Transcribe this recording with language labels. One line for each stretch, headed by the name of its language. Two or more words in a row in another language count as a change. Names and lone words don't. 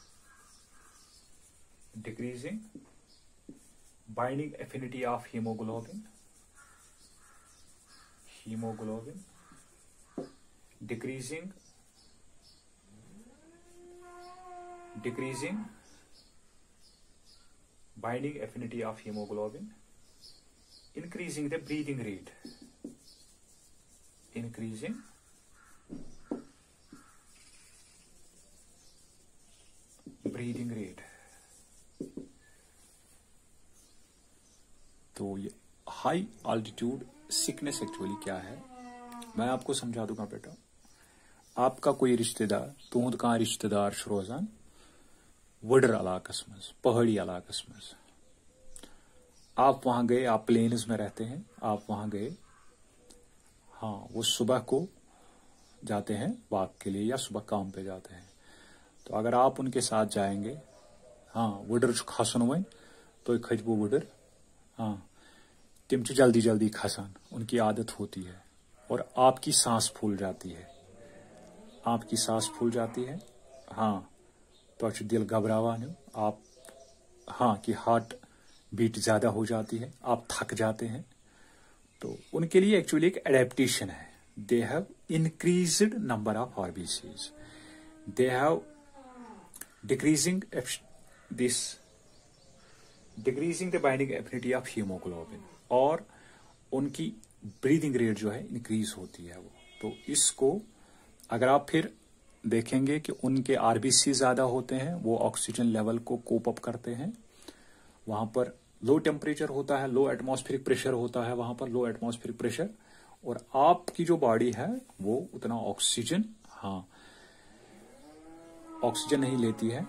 English: decreasing binding affinity of hemoglobin, decreasing binding affinity of hemoglobin, increasing the breathing rate,
Hindi: तो ये
English: high altitude sickness
Hindi: एक्चुअली क्या है मैं आपको समझा दूंगा बेटा. आपका कोई रिश्तेदार
Kashmiri: तुहद कह रिश्तेदार रोजान वडर इलाकस मज, पहाड़ी इलाकस मज,
Hindi: आप वहां गए, आप प्लेन्स में रहते हैं, आप वहां गए, हाँ वो सुबह को जाते हैं वॉक के लिए या सुबह काम पे जाते हैं. तो अगर आप उनके साथ जाएंगे,
Kashmiri: हाँ वुडर खसन वन तो खजबू वुडर, हाँ तिम जल्दी जल्दी खसान,
Hindi: उनकी आदत होती है और आपकी सांस फूल जाती है, हाँ तो
Kashmiri: दिल घबरावान
Hindi: आप, हाँ कि हार्ट बीट ज्यादा हो जाती है, आप थक जाते हैं. तो उनके लिए एक्चुअली एक एडेप्टेशन है.
English: they have increased number of RBCs, they have decreasing the binding affinity of hemoglobin,
Hindi: और उनकी
English: breathing rate
Hindi: जो है इंक्रीज होती है वो. तो इसको अगर आप फिर देखेंगे कि उनके आरबीसी ज्यादा होते हैं, वो
English: oxygen level
Hindi: को
English: cope up
Hindi: करते हैं. वहां पर
English: low temperature
Hindi: होता है,
English: low atmospheric pressure
Hindi: होता है, वहां पर
English: low atmospheric pressure,
Hindi: और आपकी जो बॉडी है वो उतना ऑक्सीजन, हाँ ऑक्सीजन नहीं लेती है.